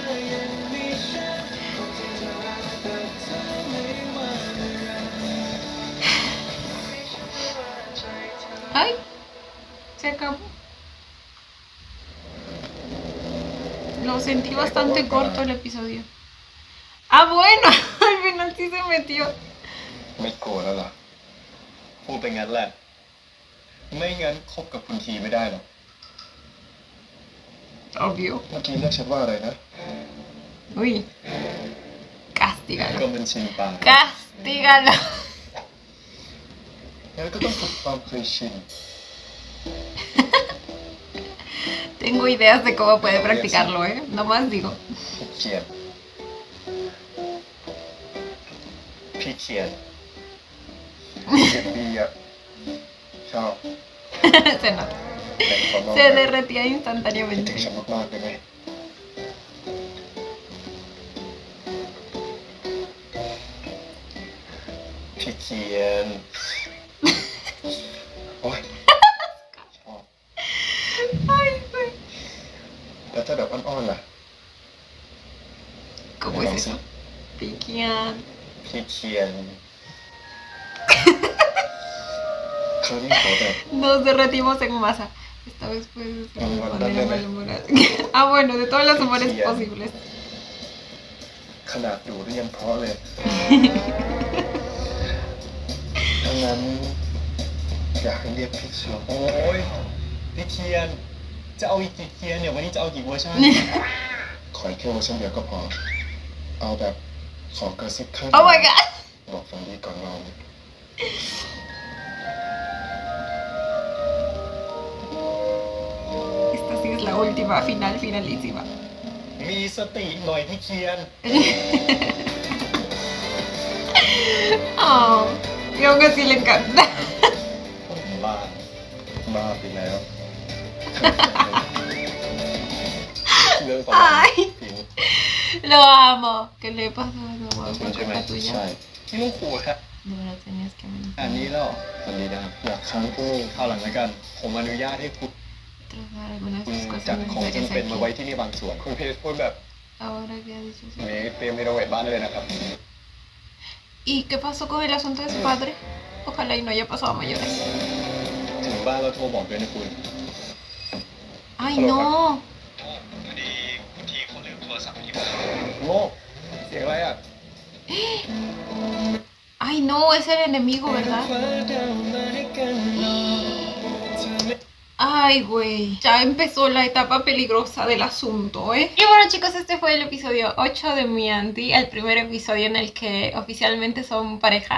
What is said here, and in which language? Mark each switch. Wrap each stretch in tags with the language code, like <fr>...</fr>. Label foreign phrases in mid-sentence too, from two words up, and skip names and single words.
<es>Ay, se acabó. Lo sentí bastante corto el episodio. Ah, bueno, al final sí se metió.</es> <th>ไม่โกรธแล้วเหรอพูดไปงั้นแหละ ไม่งั้นคบกับคุณทีไม่ได้หรอก</th> <es>Obvio.</es> <th>เมื่อกี้เรียกฉันว่าอะไรนะ</th> <es>Uy. Castígalo.</es> <th>ก็มันชินปาก</th> <es>Castígalo.</es> <th>งั้นก็ต้องฝึกความเคยชิน</th> <es>Tengo ideas de cómo puede practicarlo, ¿eh? Nomás digo.</es> <th>พี่เขียน พี่เขียนเขียนดีอ่ะ ชอบ</th> <es>Se nota.</es> <th>แต่ขอลอง</th> <es>Se derretía</es> <th>คิดถึง</th> <es>instantáneamente.</es> <th>ฉันมากๆได้ไหมพี่เขียน โอ๊ยชอบ</th> <es>Ay, güey.</es> <th>แล้วถ้าแบบอ่อนๆล่ะ</th> <es>¿Cómo</es> <th>ลอง</th> <es>es</es> <th>สิ</th> <es>eso? Piquian.</es> <th>พี่เขียน คราวนี้ขอแบบ</th> <es>Nos derretimos en masa. Esta vez pues de manera malhumorada. Ah, bueno, de todos los humores posibles.</es> <th>ขนาดอยู่เรียนเพราะเลย ดังนั้นอยากให้เรียกพี่เชียว โอ้ยพี่เคียน จะเอาอีกกี่เคียนเนี่ยวันนี้จะเอากี่เวอร์ชัน ขอแค่เวอร์ชันเดียวก็พอ เอาแบบขอกระซิบข้าง</th> <en>Oh my god.</en> <th>บอกฝันดีก่อนนอน</th> <es>Esta sí es la última, final, finalísima.</es> <th>มีสติหน่อยพี่เคียน</th> <es>Oh, y aún así le encanta.</es> <th>ผมบ้า บ้าไปแล้ว เรื่องประมาณ</th> <es>Ay,</es> <th>ผิง</th> <es>lo amo. ¿Qué le pasó a tu mamá</es> <th>คุณใช่ไหม</th> <es>con la</es> <th>ใช่</th> <es>tuya?</es> <th>ที่ลูกขู่ครับ</th> <es>No me lo tenías que</es> <th>อันนี้</th> <es>mentir.</es> <th>แล้ว ฝันดีนะครับอยากค้างที่นี่ คราวหลังแล้วกัน ผมอนุญาตให้คุณ</th> <es>Trozar algunas</es> <th>คุณ</th> <es>cosas</es> <th>จัดของจำ</th> <es>necesarias</es> <th>เป็นมาไว้</th> <es>aquí.</es> <th>ที่นี่บางส่วน คุณพีชพูดแบบ</th> <es>Ahora que ha dicho</es> <th>อัน</th> <es>eso.</es> <th>นี้เตรียมรีโนเวทบ้านได้เลยนะครับ</th> <es>¿Y qué pasó con el asunto de su padre? Ojalá y no haya pasado a mayores.</es> <th>ถึงบ้านแล้วโทรบอกด้วยนะคุณ</th> <es>Ay, Solo no.</es> <th>พอดีคุณทีเขาลืมโทรศัพท์ที่บ้านโง่เสียงอะไรอ่ะ</th> <es>Ay, no, es el enemigo, ¿verdad? Ay, güey. Ya empezó la etapa peligrosa del asunto, ¿eh? Y bueno, chicos, este fue el episodio 8 de Mi Auntie, el primer episodio en el que oficialmente son pareja.</es>